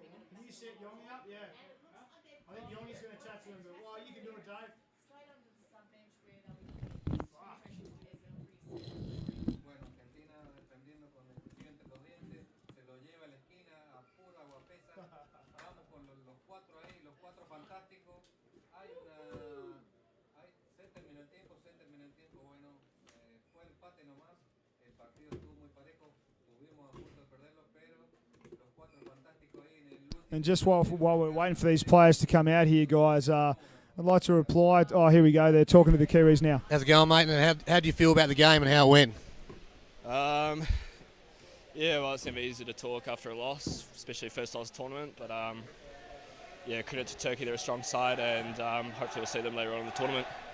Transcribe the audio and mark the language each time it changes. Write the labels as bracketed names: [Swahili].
[English] Can you set Yongi up? Yeah. I think Yongi's going to chat to him, but you can do it, Dave. Straight onto the sub bench where they'll be. [Spanish] Bueno, Argentina defendiendo con el cuchillo entre los dientes, se lo lleva a la esquina a pura guapesa. Vamos con los 4 ahí, los 4 fantásticos. Se terminó el tiempo, bueno, fue el empate nomás. El partido estuvo muy parejo, tuvimos a punto de perderlo, pero los 4 fantásticos ahí en el último. [English] And just while we're waiting for these players to come out here, guys, I'd like to reply. Oh, here we go. They're talking to the Kiwis now. How's it going, mate? And how do you feel about the game and how it went? Yeah, well, it's never easy to talk after a loss, especially first loss tournament. But credit to Turkey. They're a strong side, and hopefully we'll see them later on in the tournament.